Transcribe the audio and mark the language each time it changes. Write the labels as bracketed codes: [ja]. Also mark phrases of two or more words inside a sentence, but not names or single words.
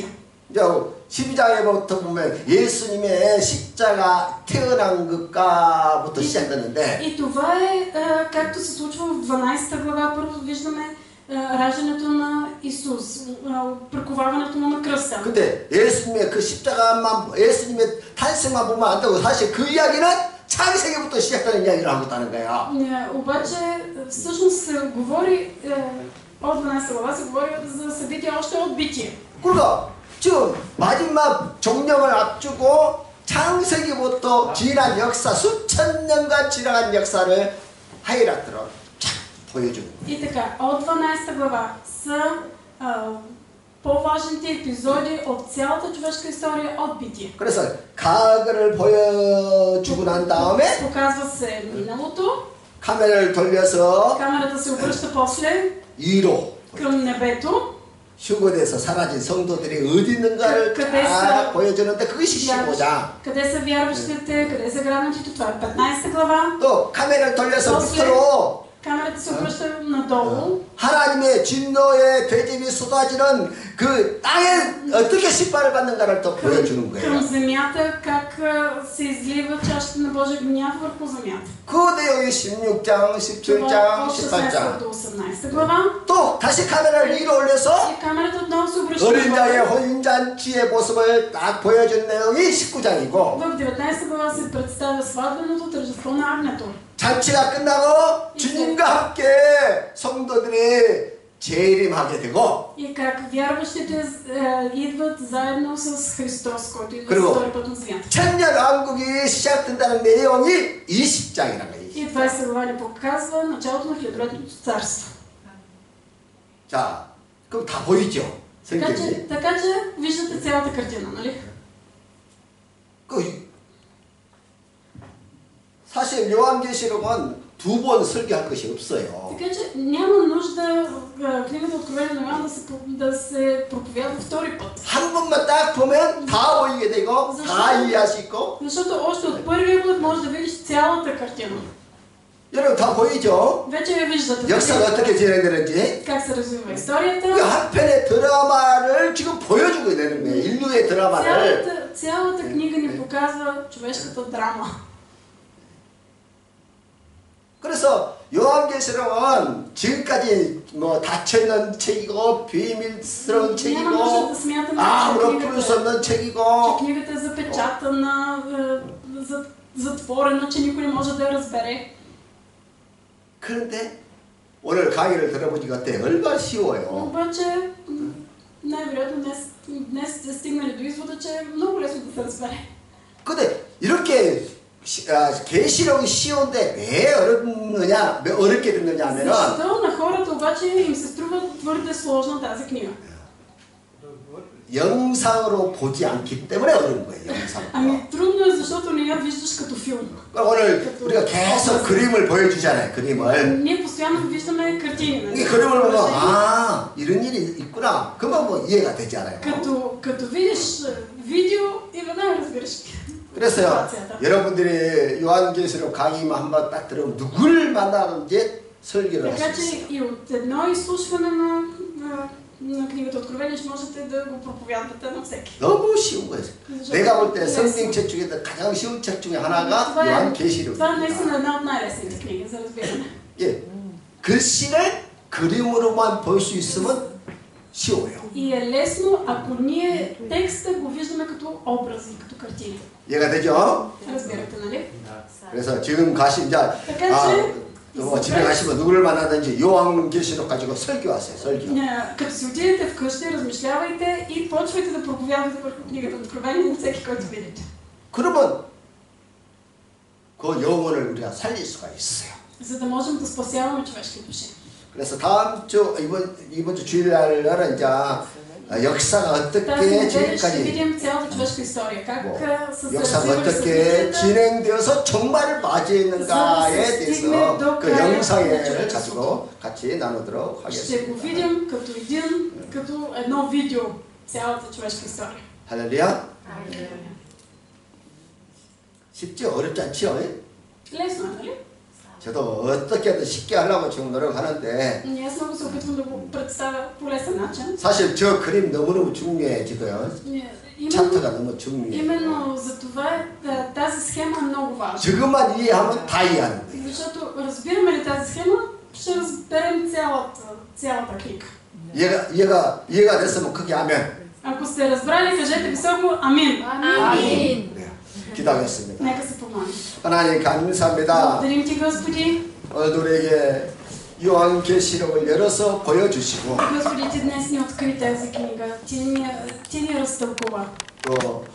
[ko] 이제 12장에부터 보면 예수님의 십자가 태어난 것과부터 시작되는데 [bg] И това е както се случва в 12 глава. Първо виждаме раждането на Исус, прековаването му на кръста. [ko] 근데 예수님의 그 십자가만 예수님의 탄생만 보면 안 되고 사실 그 이야기는 창세기부터 시작되는 이야기를 하고 있다는 거예요. [bg] Обаче всъщност се говори от 12 глава се говори за събития още от битие. [ko] 그러니까 지금 마지막 종령을 앞두고 창세기부터 지난 역사 수천 년간 지나간 역사를 하이라이트로 쫙 보여주는 거예요. [bg] И така, от 12 глава са по-важните епизоди от цялата човешка история от битие. [ko] 그래서 과거를 보여주고 난 다음에 [bg] Показва се миналото. [ko] 카메라를 돌려서 [bg] Камерата се обръща после [ko] 위로 [bg] към небето. [ko] 휴거돼서 사라진 성도들이 어디 있는가를 다 보여주는데 그것이 15장. [bg] къде са вярващите, къде са грабнатите, това е 15 глава. [ko] 또 카메라를 돌려서 밑으로 [bg] камерата се обръща надолу. [ko] 하나님의 진노의 대접이 쏟아지는 그 땅에 어떻게 심판을 받는가를 또 보여주는 [bg] към [ko] 거예요. [bg] земята, как се излива чашата на Божия гняв върху земята. [ko] 그 내용이 16장, 17장, 18장. [bg] до 18 глава. [ko] 또 다시 카메라를 위로 올려서 [bg] И камерата отново се обръща [ko] 어린 자의 [bg] надолу. [ko] 혼인잔치의 모습을 딱 보여준 내용이 19장이고 [bg] В 19 глава се представя сватбеното тържество на агнето. [ko] 잔치가 끝나고 주님과 함께 성도들이 재림하게 되고 [bg] И как вярващите идват заедно с Христос, който идва [ko] 그리고 [bg] за втори път на земята. [ko] 천년왕국이 시작된다는 내용이 20장이라는 거예요. [bg] И 20 глава ни показва началото на хилядолетното царство. [ko] 자, 그럼 다 보이죠? 성경이. [bg] Така че виждате цялата картина, нали? [ko] 사실 요한계시록은 두 번 설교할 것이 없어요. [bg] Така че няма нужда книгата Откровение на Йоан да се проповядва втори път. [ko] 한 번만 딱 보면 다 보이게 되고 다 이해할 수 있고. [bg] Защото още от първия път можеш да видиш цялата картина. [ko] 여러분 다 보이죠? [bg] Вече я виждате. [ko] 역사가 어떻게 진행되는지. [bg] Как се развива историята. [ko] 그 한 편의 드라마를 지금 보여주고 있는 거예요. 인류의 드라마를. [bg] цялата книга ни показва човешката драма. [ko] 그래서 요한계시록은 지금까지 뭐 닫혀있는 책이고 비밀스러운 책이고 아무런 풀 수 없는 책이고 [bg] че книгата е запечатана, затворена, че никой не може да я разбере. [ko] 그런데 오늘 강의를 들어보니까 어때? 얼마나 쉬워요. [bg] Обаче най-вероятно днес сте стигнали до извода, че е много лесно да се разбере. [ko] 근데 이렇게 계시록이 쉬운데 왜 어렵느냐, 왜 어렵게 됐느냐 하면은 [bg] Защо на хората обаче им се струва твърде сложна тази книга? [ko] 영상으로 보지 않기 때문에 어려운 거예요. 영상으로. [bg] Ами трудно е, защото не я виждаш като филм. [ko] 오늘 우리가 계속 그림을 보여주잖아요. 그림을. [bg] Ние постоянно виждаме картини. [ko] 이 그림을 보면 아 이런 일이 있구나. 그러면 뭐 이해가 되지 않아요. [bg] като видиш видео и веднага разбираш. [ko] 그래서요, 여러분들이 요한계시록 강의만 한번 딱 들으면 누굴 만나는지 설교를 할 [bg] Така [ko] 수 [bg] че [ko] 있어요. [bg] и от едно изслушване на книгата Откровение ще можете да го проповядвате на всеки. [ko] 너무 쉬운 거예요. 내가 볼 때 성경책 중에서 가장 쉬운 책 중에 하나가 요한계시록. [bg] Това е наистина една от най-лесните книги за разбиране. [ko] 예, 글씨를 그림으로만 볼 수 있으면 쉬워요. [bg] И е лесно, ако ние текста го виждаме като образи, като картини. [ko] 이해가 되죠? [bg] разбирате, нали? [ko] 그래서 지금 가시 이제 집에 가시면 누구를 만나든지 요한계시록 가지고 설교하세요. 설교. [bg] Като си отидете вкъщи, размишлявайте и почвайте да проповядвате върху книгата Откровение на всеки, който видите. [ko] 그러면 그 영혼을 우리가 살릴 수가 있어요. [bg] за да можем да спасяваме човешки души. [ko] 그래서 다음 주 이번 주 주일날은 이제 역사가 [bg] Тази [ko] 어떻게 [bg] неделя ще [ko] 지금까지 [bg] видим цялата човешка история, как са се [ko] 역사가 [bg] развивали [ko] 어떻게 [bg] събитията, [ko] 진행되어서 종말을 [bg] за да [ko] 맞이했는가에 [bg] се стигне [ko] 대해서 [bg] до [ko] 그 [bg] края на [ko] 영상을 [bg] човечеството. [ko] 가지고 같이 나누도록 [bg] Ще [ko] 하겠습니다. [bg] го видим като едно видео, цялата човешка история. [ko] 할렐루야. 쉽죠? 어렵지 않지요? [bg] Лесно е, нали? [ko] 저도 어떻게든 쉽게 하려고 지금 노력하는데 [bg] И аз много се опитвам да го представя по лесен начин. [ko] 사실 저 그림 너무너무 중요해지고요. 차트가 너무 중요해요. [bg] Именно за това тази схема е много важна. [ko] 저것만 이해하면 다 이해하는 거예요. [bg] Защото разбираме ли тази схема, ще разберем цялата клика. [ko] 이해가 됐으면 크게 아멘. [bg] Ако сте разбрали, кажете високо амин. Амин. [ko] 네, 기도하겠습니다. [bg] Нека се помолим. [ko] 하나님 감사합니다. [bg] Благодарим ти, Господи. [ko] 오늘도 우리에게 요한계시록을 열어서 보여주시고 [bg] Господи, ти днес ни откри тази книга. Ти ни разтълкува. [ko] 또